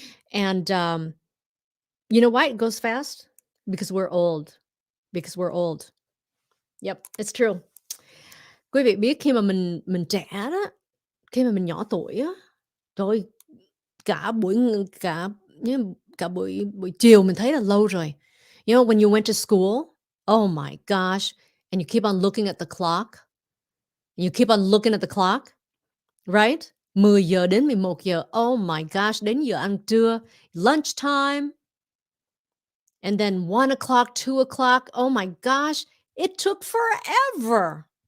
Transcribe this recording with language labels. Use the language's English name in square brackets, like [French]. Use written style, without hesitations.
[English] And, you know why it goes fast? Because we're old. Because we're old. Yep, it's true. [Vietnamese] Quý vị biết khi mà mình trẻ đó, khi mà mình nhỏ tuổi á, trời ơi, cả buổi cả cả buổi buổi chiều mình thấy là lâu rồi. [English] You know, when you went to school, oh my gosh, and you keep on looking at the clock, you keep on looking at the clock, right? [Vietnamese] 10 giờ đến 11 giờ, [English] oh my gosh, [Vietnamese] đến giờ ăn trưa, [English] lunchtime, and then 1 o'clock, 2 o'clock, oh my gosh, it took forever.